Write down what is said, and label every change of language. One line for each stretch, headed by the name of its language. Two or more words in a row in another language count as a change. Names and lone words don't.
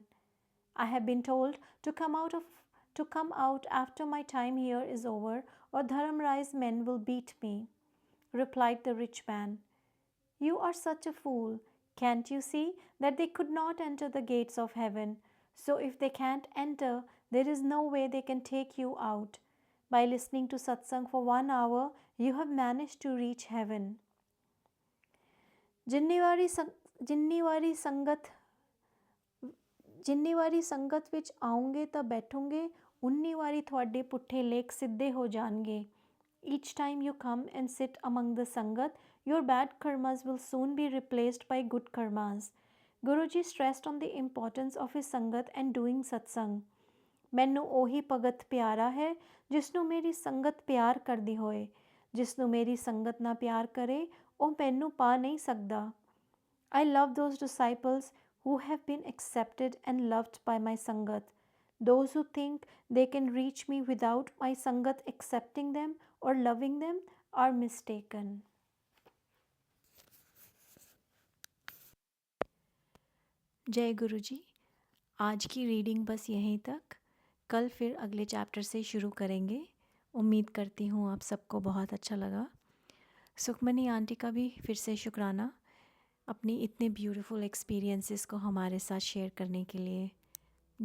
English: I have been told to come out after my time here is over, or Dharamrai's men will beat me, replied the rich man. You are such a fool. Can't you see that they could not enter the gates of heaven? So if they can't enter, there is no way they can take you out. By listening to satsang for 1 hour, you have managed to reach heaven.
Punjabi: ਜਿੰਨੀ ਵਾਰੀ ਸੰਗਤ ਵਿੱਚ ਆਉਂਗੇ ਤਾਂ ਬੈਠੋਗੇ ਉਨੀ ਵਾਰੀ ਤੁਹਾਡੇ ਪੁੱਠੇ ਲੇਖ ਸਿੱਧੇ ਹੋ ਜਾਣਗੇ.
English: Each time you come and sit among the Sangat, your bad karmas will soon be replaced by good karmas. Guruji stressed on the importance of his Sangat and doing satsang.
Punjabi: ਮੈਨੂੰ ਉਹੀ ਭਗਤ ਪਿਆਰਾ ਹੈ ਜਿਸ ਨੂੰ ਮੇਰੀ ਸੰਗਤ ਪਿਆਰ ਕਰਦੀ ਹੋਏ. ਜਿਸ ਨੂੰ ਮੇਰੀ ਸੰਗਤ ਨਾ ਪਿਆਰ ਕਰੇ ਉਹ ਮੈਨੂੰ ਪਾ ਨਹੀਂ ਸਕਦਾ.
English: I love those disciples who have been accepted and loved by my Sangat. Those who think they can reach me without my Sangat accepting them or loving them are mistaken.
Hindi: जय गुरुजी। आज की रीडिंग बस यहीं तक। कल फिर अगले चैप्टर से शुरू करेंगे। उम्मीद करती हूँ आप सबको बहुत अच्छा लगा। सुखमनी आंटी का भी फिर से शुक्राना अपनी इतने
English: beautiful experiences
Hindi: को हमारे साथ शेयर करने के लिए।